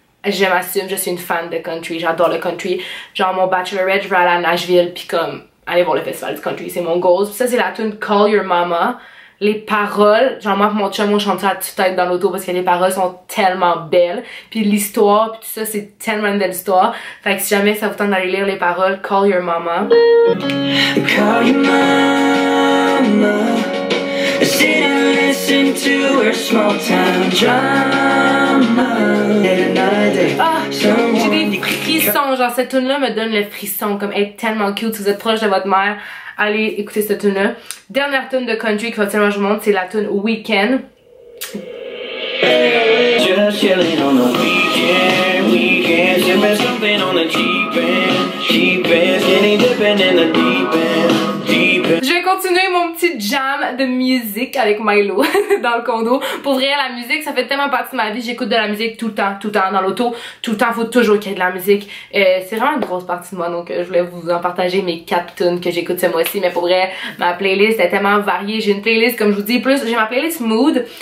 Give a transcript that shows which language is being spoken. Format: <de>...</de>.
<fr>Je m'assume, je suis une fan de country, j'adore le country. Genre mon bachelorette, je vais aller à Nashville, puis comme aller voir le festival du country, c'est mon goal. Puis ça c'est la tune Call Your Mama. Les paroles, genre moi pour mon chum on chante ça à toute tête dans l'auto parce que les paroles sont tellement belles, puis l'histoire puis tout ça c'est tellement une belle histoire, fait que si jamais ça vous tente d'aller lire les paroles, Call Your Mama.</fr> <en>Call your mama, sit and listen to her small town drama.</en> <fr>Ah, j'ai des frissons, genre cette tune là me donne le frisson, comme elle est tellement cute. Si vous êtes proche de votre mère, allez écouter cette tune là. Dernière tune de country que je vous montre, c'est la tune Weekend.</fr> <en>Just chilling on the weekend, sipping something on the cheap end, skinny dipping in the deep end.</en> <fr>Je vais continuer mon petit jam de musique avec Milo dans le condo. Pour vrai, la musique, ça fait tellement partie de ma vie. J'écoute de la musique tout le temps dans l'auto. Tout le temps, faut toujours qu'il y ait de la musique. C'est vraiment une grosse partie de moi, donc je voulais vous en partager mes 4 tunes que j'écoute ce mois-ci. Mais pour vrai, ma playlist est tellement variée. J'ai une playlist, comme je vous dis, plus j'ai ma playlist mood.</fr>